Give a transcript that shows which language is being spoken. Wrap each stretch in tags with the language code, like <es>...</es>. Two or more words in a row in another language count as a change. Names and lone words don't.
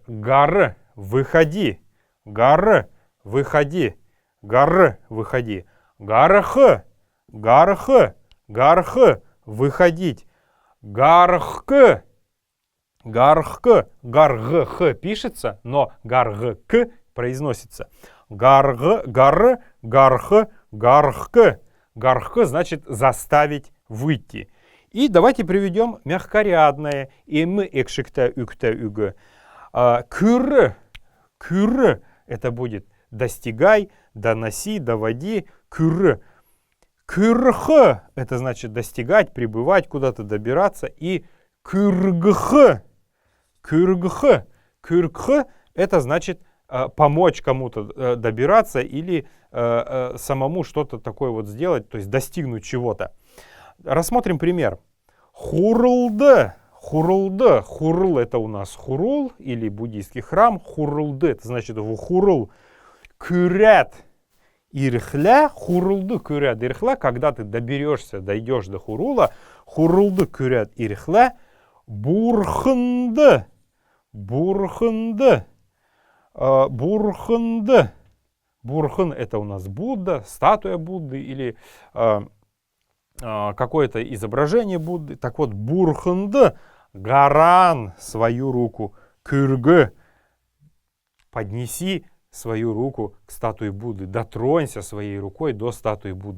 <ru>Гар, выходи. Гар, выходи. Гар, выходи. Гарх, гарх, гарх, выходить. Гархк, гархк, гаргх пишется, но гаргк произносится. Гарг, гар, гарх, гархк. Гархк значит заставить выйти. И давайте приведем мягкорядное.</ru> <xal>Им экшикта юкта юг.</xal> <ru>Кюр, кюр, это будет достигай, доноси, доводи. Кюр. Кюрх, это значит достигать, пребывать, куда-то добираться. И кюргх, кюргх, кюргх, это значит помочь кому-то добираться или самому что-то такое вот сделать, то есть достигнуть чего-то. Рассмотрим пример. Хурлда. Хурлда. Хурл это у нас хурул или буддийский храм. Хурлда это значит в хурул.</ru> <xal>Кюрят. Ирхля. Хурлды кюрят ирхля.</xal> <ru>Когда ты доберешься, дойдешь до хурула.</ru> <xal>Хурлды кюрят ирхля. Бурхнда.</xal> <ru>Бурхнда. Бурхнда. Бурхан это у нас Будда, статуя Будды или какое-то изображение Будды. Так вот, бурхнда, гаран, свою руку, кюрг, поднеси свою руку к статуе Будды, дотронься своей рукой до статуи Будды.</ru>